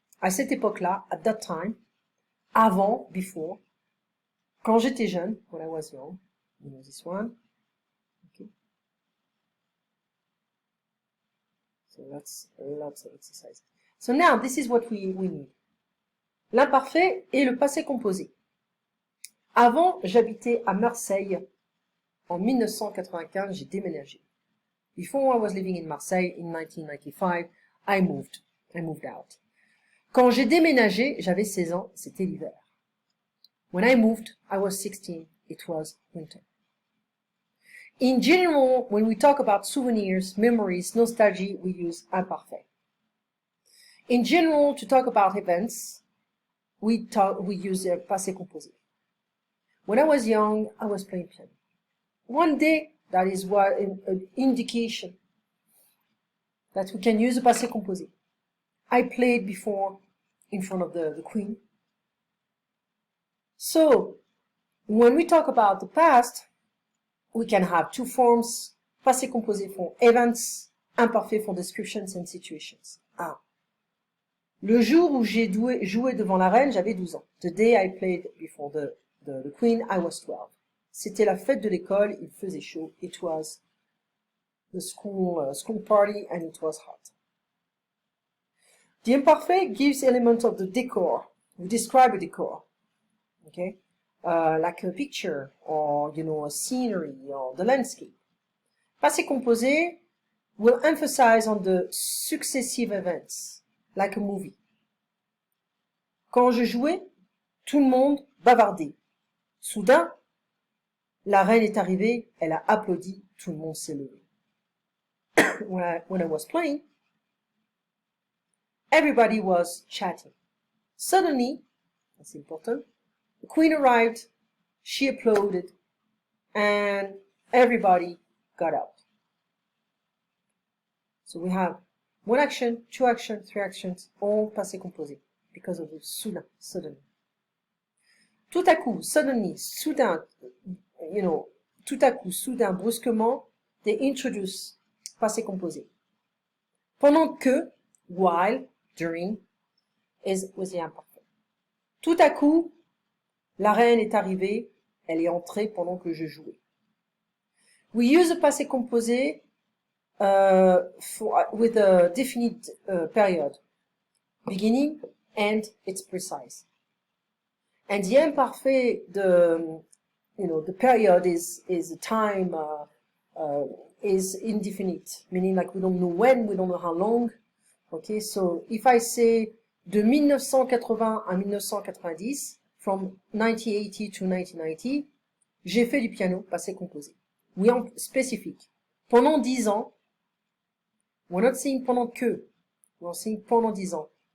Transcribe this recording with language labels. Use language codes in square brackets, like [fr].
[fr] À cette époque-là, [en] at that time, [fr] avant, [en] before, [fr] quand j'étais jeune, [en] when I was young, you know this one. Okay. So that's lots of exercises. So now, this is what we need. [fr] L'imparfait et le passé composé. Avant, j'habitais à Marseille. En 1995, j'ai déménagé. [en] Before I was living in Marseille in 1995, I moved out. [fr] Quand j'ai déménagé, j'avais 16 ans, c'était l'hiver. [en] When I moved, I was 16, it was winter. In general, when we talk about souvenirs, memories, nostalgia, we use imparfait. In general, to talk about events, we use passé composé. When I was young, I was playing piano. One day, that is what an indication that we can use the passé composé. I played before in front of the Queen. So, when we talk about the past, we can have 2 forms, passé composé for events, imparfait for descriptions and situations. [fr] Ah. Le jour où j'ai joué devant la reine, j'avais 12 ans. [en] The day I played before the Queen, I was 12. [fr] c'était la fête de l'école, il faisait chaud. [en] It was the school party and it was hot. The imparfait gives elements of the decor. We describe a decor, okay? Like a picture or, a scenery or the landscape. Passé composé will emphasize on the successive events, like a movie. [fr] Quand je jouais, tout le monde bavardait. Soudain, la reine est arrivée, elle a applaudi, tout le monde s'est levé. [en] When I was playing, everybody was chatting. Suddenly, that's important, the queen arrived, she applauded, and everybody got up. So we have one action, two actions, three actions, all passé composé, because of the soudain, suddenly. [fr] Tout à coup, [en] suddenly, [fr] soudain, tout à coup, soudain, brusquement, [en] they introduce [fr] passé composé. [en] Pendant que, while, during, is with the imperfect. [fr] Tout à coup, la reine est arrivée, elle est entrée pendant que je jouais. [en] We use the passé composé with a definite period, beginning, and it's precise. And the imperfect, the period is a time, is indefinite, meaning like we don't know when, we don't know how long. Okay, so if I say [fr] de 1980 à 1990, [en] from 1980 to 1990, [fr] j'ai fait du piano, [en] passé composé. We are specific. [fr] Pendant 10 ans, [en] we're not saying [fr] pendant que, [en] we're saying [fr] pendant 10 ans.